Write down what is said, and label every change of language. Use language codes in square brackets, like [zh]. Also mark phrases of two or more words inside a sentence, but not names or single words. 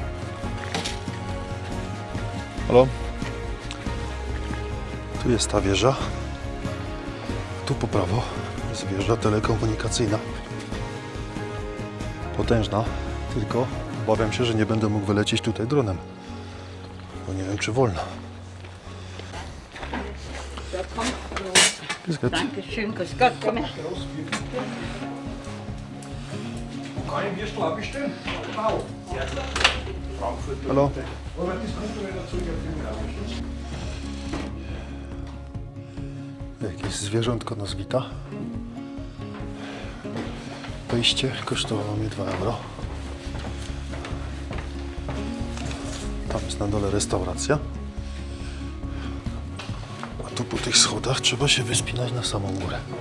[pl] Halo? Tu jest ta wieża. Tu po prawo jest wieża telekomunikacyjna. Potężna, tylko obawiam się, że nie będę mógł wylecieć tutaj dronem. Bo nie wiem, czy wolno. [de] Dankeschön, grüß Gott, komm her. Kann ich mir Schlaf bestellen? Genau. Frankfurt. [pl] Halo? [de] Aber das kommt dann wieder zurück auf den [pl] Jakieś zwierzątko nas wita. Wejście kosztowało mnie 2 euro. Tam jest na dole restauracja. A tu po tych schodach trzeba się wyspinać na samą górę.